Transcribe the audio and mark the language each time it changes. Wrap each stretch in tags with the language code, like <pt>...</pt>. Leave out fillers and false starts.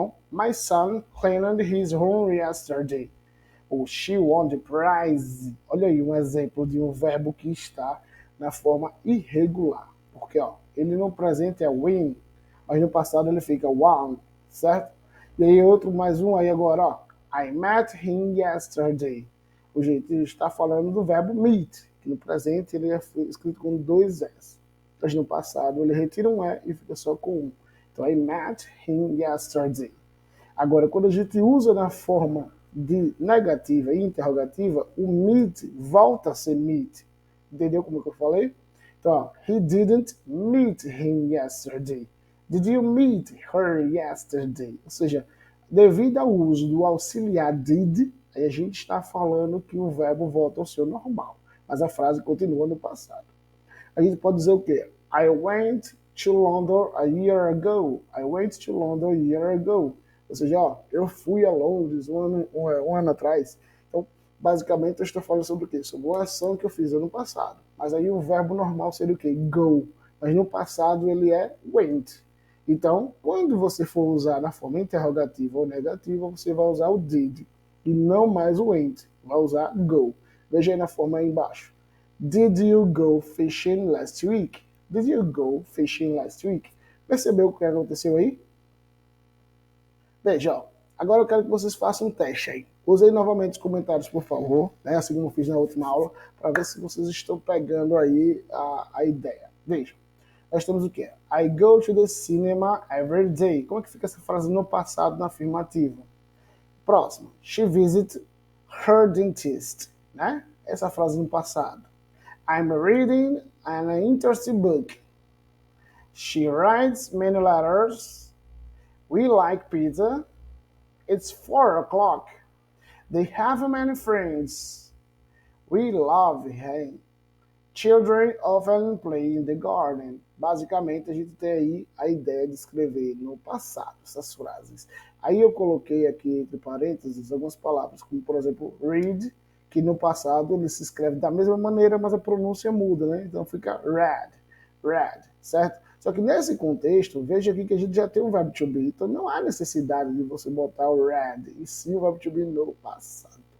<en>My son cleaned his room yesterday. Ou she won the prize.</en> <pt>Olha aí um exemplo de um verbo que está na forma irregular. Porque ó, ele no presente é win, mas no passado ele fica won, certo? E aí outro, mais um aí agora, ó.</pt> <en>I met him yesterday.</en> <pt>O jeito está falando do verbo meet, que no presente ele é escrito com dois S. Mas no passado ele retira um E e fica só com um.</pt> <en>Então, I met him yesterday.</en> <pt>Agora, quando a gente usa na forma de negativa e interrogativa, o meet volta a ser meet. Entendeu como que eu falei?</pt> <en>Então, ó, he didn't meet him yesterday. Did you meet her yesterday?</en> <pt>Ou seja, devido ao uso do auxiliar did, aí a gente está falando que o verbo volta ao seu normal, mas a frase continua no passado. A gente pode dizer o quê?</pt> <en>I went to London a year ago. I went to London a year ago.</en> <pt>Ou seja, ó, eu fui a Londres um ano atrás. Então, basicamente, eu estou falando sobre o quê? Sobre uma ação que eu fiz ano passado. Mas aí o verbo normal seria o quê? Go. Mas no passado ele é went. Então, quando você for usar na forma interrogativa ou negativa, você vai usar o did e não mais o went. Vai usar go. Veja aí na forma aí embaixo.</pt> <en>Did you go fishing last week? Did you go fishing last week?</en> <pt>Percebeu o que aconteceu aí? Veja, ó, agora eu quero que vocês façam um teste aí. Usei novamente os comentários, por favor, né, assim como eu fiz na última aula, para ver se vocês estão pegando aí a ideia. Veja, nós temos o quê?</pt> <en>I go to the cinema every day.</en> <pt>Como é que fica essa frase no passado, na afirmativa? Próximo.</pt> <en>She visits her dentist, né?</en> <pt>Essa frase no passado.</pt> <en>I'm reading an interesting book. She writes many letters. We like pizza. It's 4 o'clock. They have many friends. We love him. Children often play in the garden.</en> <pt>Basicamente, a gente tem aí a ideia de escrever no passado essas frases. Aí eu coloquei aqui entre parênteses algumas palavras, como por exemplo, read, que no passado ele se escreve da mesma maneira, mas a pronúncia muda, né? Então fica read, certo? Só que nesse contexto, veja aqui que a gente já tem um verbo to be, então não há necessidade de você botar o read, e sim o verbo to be no passado.</pt>